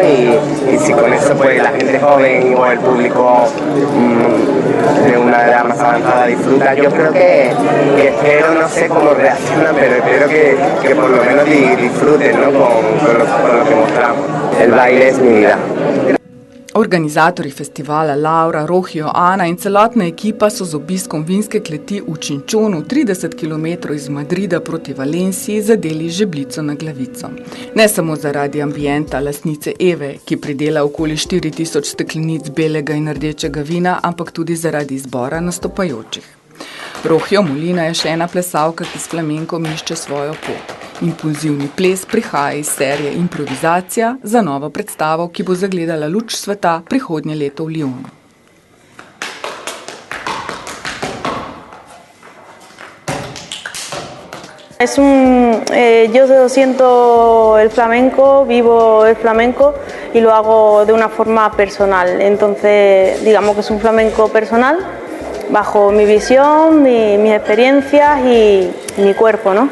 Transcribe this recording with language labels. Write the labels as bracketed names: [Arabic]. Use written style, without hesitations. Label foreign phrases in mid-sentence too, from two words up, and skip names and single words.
[Spanish] Y si con eso pues la gente joven o el público de una edad más avanzada disfruta, yo creo que espero, no sé cómo reaccionan, pero espero que por lo menos disfruten, ¿no? con lo que mostramos. El baile es mi vida. [Slovenian] Organizatorji festivala Laura, Rohijo, Ana in celotna ekipa so z obiskom vinske kleti v Činčonu 30 km iz Madrida proti Valenciji zadeli žebljico na glavico. Ne samo zaradi ambienta lastnice Eve, ki pridela okoli 4000 steklenic belega in rdečega vina, ampak tudi zaradi izbora nastopajočih. Rohijo Molina je še ena plesalka, ki s flamenkom išče svojo pot. Impulzivni ples prihaja iz serije Improvizacija za novo predstavo, ki bo zagledala luč sveta prihodnje leto v Lyonu. [Spanish] Yo siento el flamenco, vivo el flamenco y lo hago de una forma personal. Entonces, digamos que es un flamenco personal, bajo mi visión, mis experiencias y mi cuerpo, ¿no?